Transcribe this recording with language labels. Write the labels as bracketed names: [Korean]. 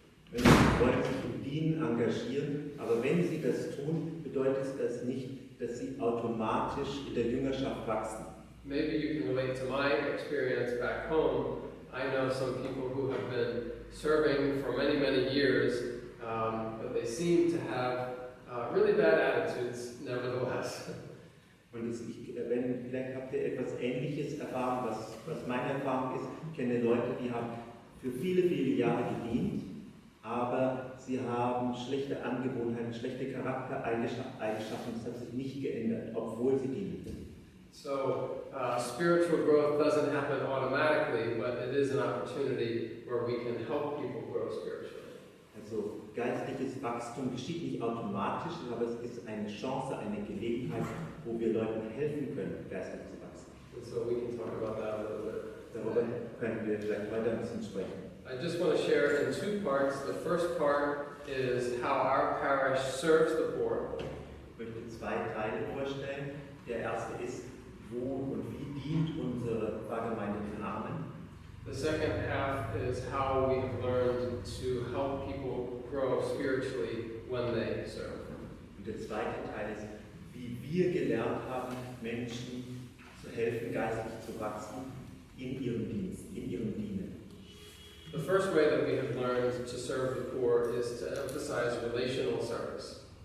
[German] Wenn sie wollen sich im Dienen engagieren, aber wenn sie das tun, bedeutet das nicht, dass sie automatisch in der Jüngerschaft wachsen. [English] Maybe you can relate to my experience back home. I know some people who have been serving for many, many years, but they seem to have really bad attitudes nevertheless. [German] Und vielleicht habt ihr etwas Ähnliches erfahren, was meine Erfahrung ist. Ich kenne Leute, die haben für viele, viele Jahre gedient, aber sie haben schlechte Angewohnheiten, schlechte Charaktereigenschaften, das hat sich nicht geändert, obwohl sie dienen. [English] So, spiritual growth doesn't happen automatically, but it is an opportunity where we can help people grow spiritually. [German] Also, geistliches Wachstum geschieht nicht automatisch, aber es ist eine Chance, eine Gelegenheit, wo wir Leuten helfen können, geistlich zu wachsen. [English] And so we can talk about that a little bit. [German] Darüber können wir vielleicht weiter ein bisschen sprechen. [English] I just want to share in two parts. The first part is how our parish serves the poor. [German] Ich möchte zwei Teile vorstellen. Der erste ist, wo und wie dient unsere Pfarrgemeinde den Armen. [English] The second half is how we have learned to help people grow spiritually when they serve. [German] Und der zweite Teil ist, wie wir gelernt haben, Menschen zu helfen, geistlich zu wachsen in ihrem Dienst, in ihrem Dienen. [English] The first way that we have learned to serve the poor is to emphasize relational service.